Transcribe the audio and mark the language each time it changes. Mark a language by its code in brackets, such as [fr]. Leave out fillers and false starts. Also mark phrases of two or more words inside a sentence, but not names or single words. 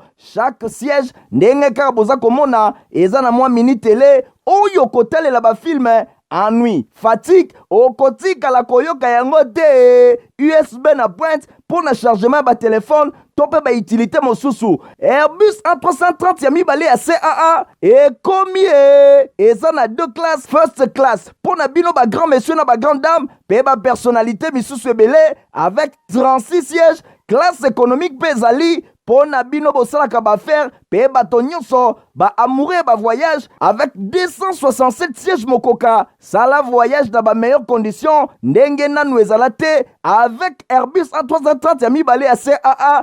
[fr] Chaque siège [ln] ndenge kaka boza komona eza na mwa mini télé oyo kotalela bafilme. [fr] Ennui, fatigue, [ln] okotikala koyoka yango te. USB na pointe pour na chargement ba téléphone, tope ba utilité mosusu. Airbus A330 ya mibale ya CAA et komie eza na [fr] 2 classes, [en] first class [ln] pour na bino ba [fr] grand monsieur [ln] na ba [fr] grande dame, [ln] pe ba personnalité misusu ebele [fr] avec 36 sièges, classe économique [ln] pezali. Pour na bino bosalaka baaffaire pe bato nyonso ba amoureux ba voyage [fr] avec 267 sièges [ln] mokoka. Sala voyage dans ba [fr] meilleures conditions [ln] ndenge nanu ezala te avec Airbus A330 ya mibale ya CAA.